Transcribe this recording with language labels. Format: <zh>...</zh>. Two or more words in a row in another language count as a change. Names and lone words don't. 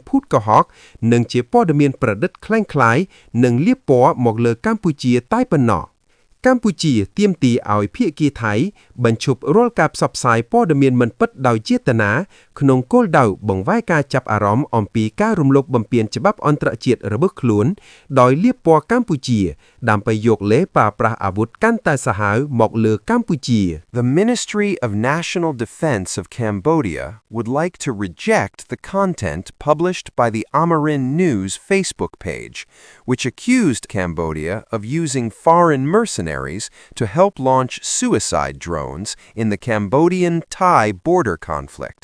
<km>ភូតកុហកនិងជាព័ត៌មានប្រឌិតคล้ายៗនិងលាបពណ៌មកលើកម្ពុជាតែប៉ុណ្ណោះកម្ពុជាទាមទារឲ្យភាគីថៃបញ្ឈប់រាល់ការផ្សព្វផ្សាយព័ត៌មានមិនពិតដោយចេតនាក្នុងគោលដៅបង្វែរការចាប់អារម្មណ៍អំពីការរំលោភបំពានច្បាប់អន្តរជាតិរបស់ខ្លួនដោយលាបពណ៌កម្ពុជាដើម្បីយកលេសប្រើប្រាស់អាវុធកាន់តែសាហាវមកលើកម្ពុជា</km> <en>The Ministry of National Defense of Cambodia would like to reject the content published by the Amarin News Facebook page, which accused Cambodia of using foreign mercenaries to help launch suicide drones in the Cambodian-Thai border conflict.</en>